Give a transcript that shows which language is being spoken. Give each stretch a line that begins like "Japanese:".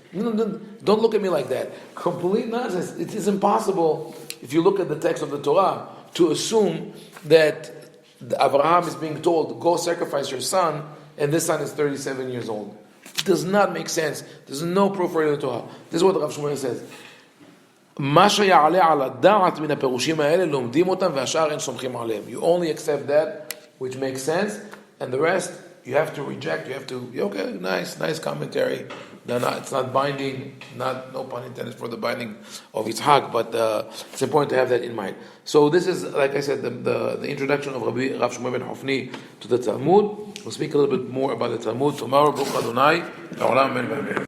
English: Don't look at me like that. Complete nonsense. It is impossible, if you look at the text of the Torah, to assume that Abraham is being told, go sacrifice your son, and this son is 37 years old. It does not make sense. There's no proof for it in the Torah. This is what Rav Shmuel says.
Hebrew: מה שיעלה על הדעת מן הפירושים האלה לומדים אותם והשאר אין סומכים עליהם.
English: You only accept that which makes sense, and the rest you have to reject. You have to, okay, nice commentary. It's not binding, no pun intended for the binding of Yitzhak, but it's important to have that in mind. So this is, like I said, the introduction of Rav Shmuel ben Hofni to the Talmud. We'll speak a little bit more about the Talmud tomorrow. Baruch Adonai, Le'olam amen.